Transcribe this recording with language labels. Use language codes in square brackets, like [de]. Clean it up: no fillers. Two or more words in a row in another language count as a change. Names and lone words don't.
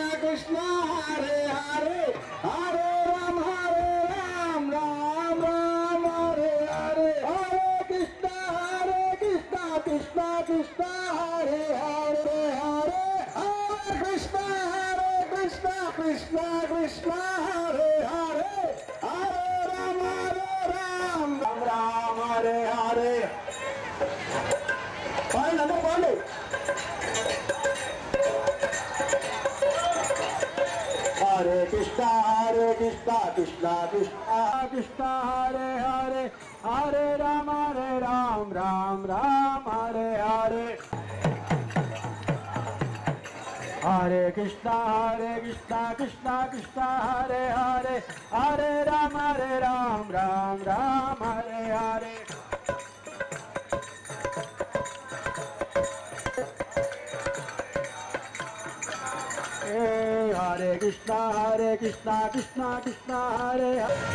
[sa] కృష్ణ హరే హరే హరే రామ రామ రామ హరే హరే హరే కృష్ణ కృష్ణ కృష్ణ హరే హరే హరే హరే కృష్ణ కృష్ణ కృష్ణ హరే హరే హరే రామ రామ హరే హరే [te] పాండి అందరూ పాండి [sa] హరే కృష్ణ కృష్ణ కృష్ణ కృష్ణ హరే హరే హరే రామ రామ రామ హరే హరే హరే కృష్ణ కృష్ణ కృష్ణ హరే హరే హరే రామ రామ హరే హరే హరే కృష్ణ కృష్ణ కృష్ణ హరే హరే